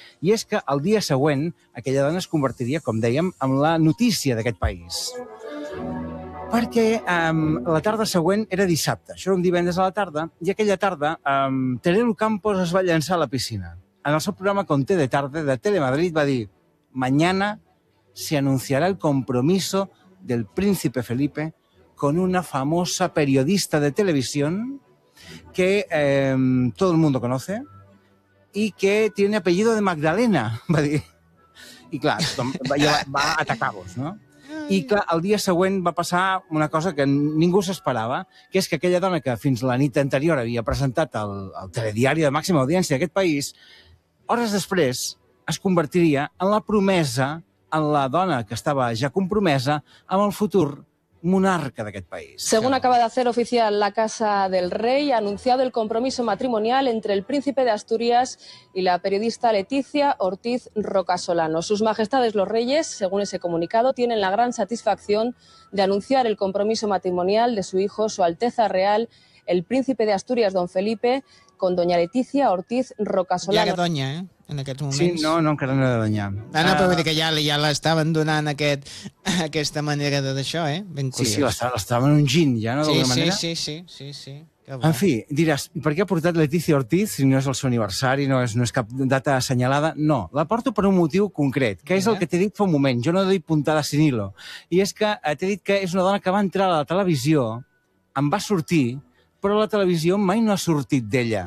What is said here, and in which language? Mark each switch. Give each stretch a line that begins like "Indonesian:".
Catalan: I és que el dia següent aquella dona es convertiria, com dèiem, en la notícia d'aquest país. Perquè la tarda següent era dissabte, això era un divendres a la tarda, i aquella tarda Terelu Campos es va llançar a la piscina. En el seu programa Conté de Tarde de Telemadrid va dir
Spanish: «Mañana se anunciará el compromiso del príncipe Felipe con una famosa periodista de televisión que todo el mundo conoce y que tiene apellido de Magdalena», va dir.
Catalan: I, clar, va atacar-vos, no? I, clar, el dia següent va passar una cosa que ningú s'esperava, que és que aquella dona que fins la nit anterior havia presentat el Telediari de màxima audiència d'aquest país, hores després es convertiria en la promesa, en la dona que estava ja compromesa amb el futur monarca d'aquest país.
Spanish: Según acaba de hacer oficial la Casa del Rey, ha anunciado el compromiso matrimonial entre el príncipe de Asturias y la periodista Leticia Ortiz Rocasolano. Sus majestades los reyes, según ese comunicado, tienen la gran satisfacción de anunciar el compromiso matrimonial de su hijo, su alteza real, el príncipe de Asturias, don Felipe, con doña Leticia Ortiz Rocasolano.
Catalan: Ja era doña, en aquests moments. Sí, no, encara no era doña. No, però vull dir que ja l'estaven donant aquesta manera de d'això, ben curiós. Sí, l'estaven ungint ja, no? Sí. En fi, diràs, per què ha portat Leticia Ortiz si no és el seu aniversari, no és cap data assenyalada? No, la porto per un motiu concret, que és el que t'he dit fa un moment, jo no he dit
Spanish: puntada sin hilo,
Catalan: i és que t'he dit que és una dona que va entrar a la televisió, em va sortir, però la televisió mai no ha sortit d'ella.